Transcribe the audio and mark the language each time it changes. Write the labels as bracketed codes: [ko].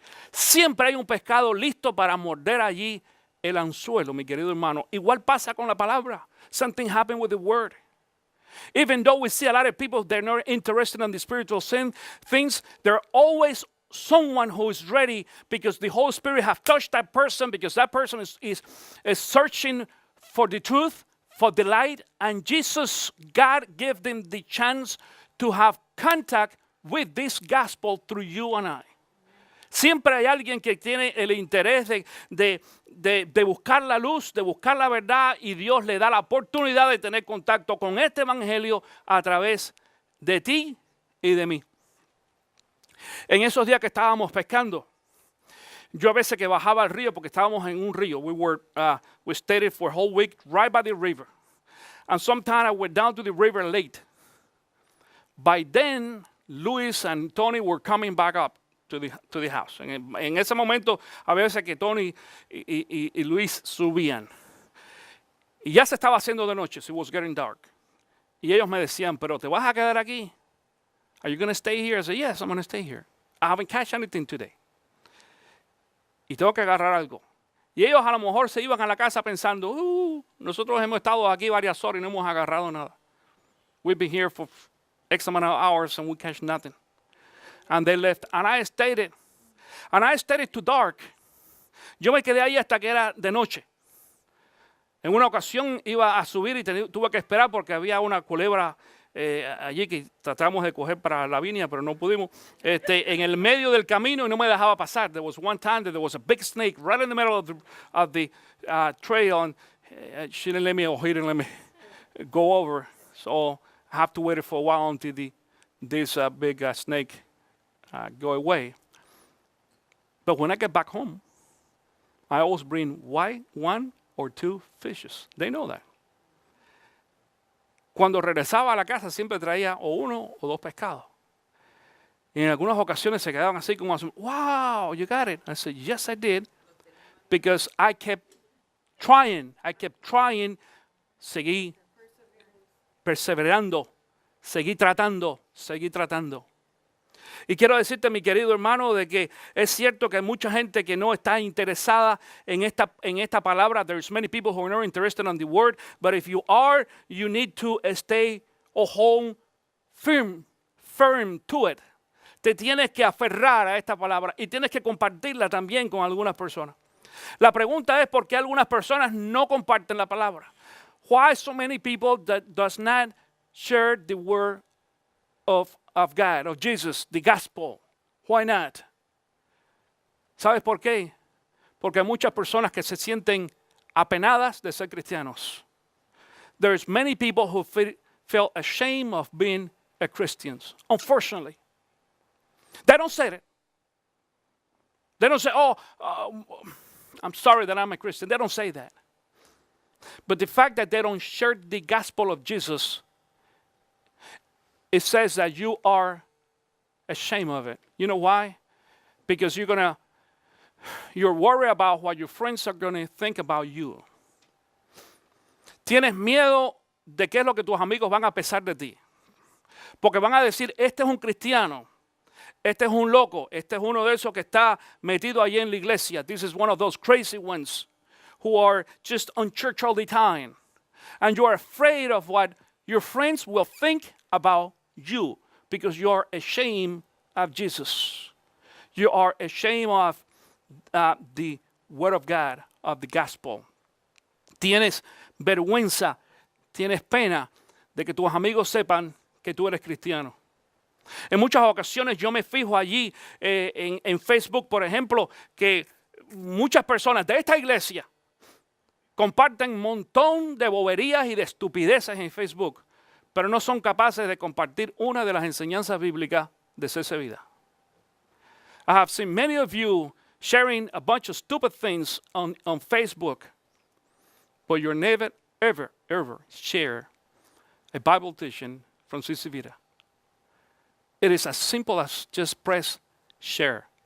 [es] Siempre hay un pescado listo para morder allí el anzuelo, mi querido hermano. Igual pasa con la palabra. [en] Something happened with the word. Even though we see a lot of people, they're not interested in the spiritual things, there's always someone who is ready because the Holy Spirit has touched that person, because that person is searching for the truth, for the light, and Jesus, God gave them the chance to have contact with this gospel through you and I. [es] Siempre hay alguien que tiene el interés de buscar la luz, de buscar la verdad, y Dios le da la oportunidad de tener contacto con este evangelio a través de ti y de mí. En esos días que estábamos pescando, yo a veces que bajaba al río, porque estábamos en un río, [en] we stayed for a whole week right by the river, and sometimes I went down to the river late. By then, Luis and Tony were coming back up to the house. [es] En ese momento, a veces que Tony y Luis subían. Y ya se estaba haciendo de noche, [en] so it was getting dark. [es] Y ellos me decían, ¿pero te vas a quedar aquí? [en] Are you going to stay here? I said, yes, I'm going to stay here. I haven't catch anything today. [es] Y tengo que agarrar algo. Y ellos a lo mejor se iban a la casa pensando, nosotros hemos estado aquí varias horas y no hemos agarrado nada. [en] We've been here for X amount of hours and we catch nothing. And they left. And I stayed too dark. [es] Yo me quedé ahí hasta que era de noche. En una ocasión iba a subir y tuve que esperar porque había una culebra allí que tratamos de coger para la viña, pero no pudimos, en el medio del camino y no me dejaba pasar. [en] There was one time that there was a big snake right in the middle of the trail, and she didn't let me, or he didn't let me go over. So I have to wait for a while until this big snake go away. But when I get back home, I always bring one or two fishes. They know that. [es] Cuando regresaba a la casa siempre traía o uno o dos pescados. Y en algunas ocasiones se quedaban así como, [en] wow, you got it. I said, yes, I did. Because I kept trying. [es] Seguí perseverando, seguí tratando. Y quiero decirte, mi querido hermano, de que es cierto que hay mucha gente que no está interesada en esta palabra. [en] There's many people who are not interested in the word. But if you are, you need to stay or hold firm to it. [es] Te tienes que aferrar a esta palabra y tienes que compartirla también con algunas personas. La pregunta es por qué algunas personas no comparten la palabra. [en] Why so many people that does not share the word of God, of Jesus, the gospel? Why not? [es] ¿Sabes por qué? Porque hay muchas personas que se sienten apenadas de ser cristianos. [en] There's many people who feel ashamed of being a Christians, unfortunately. They don't say it. They don't say, I'm sorry that I'm a Christian. They don't say that. But the fact that they don't share the gospel of Jesus, it says that you are ashamed of it. You know why? Because you're worried about what your friends are going to think about you. [es] Tienes miedo de qué es lo que tus amigos van a pensar de ti. Porque van a decir, este es un cristiano. Este es un loco, este es uno de esos que está metido allí en la iglesia. [en] This is one of those crazy ones who are just on church all the time. And you are afraid of what your friends will think about you because you are ashamed of Jesus. You are ashamed of the word of God, of the gospel. [es] Tienes vergüenza, tienes pena de que tus amigos sepan que tú eres cristiano. En muchas ocasiones yo me fijo allí en Facebook, por ejemplo, que muchas personas de esta iglesia comparten un montón de boberías y de estupideces en Facebook, pero no son capaces de compartir una de las enseñanzas bíblicas de CC Vida. [en] I have seen many of you sharing a bunch of stupid things on Facebook, but you never, ever share a Bible teaching from CC Vida. It is as simple as just press share.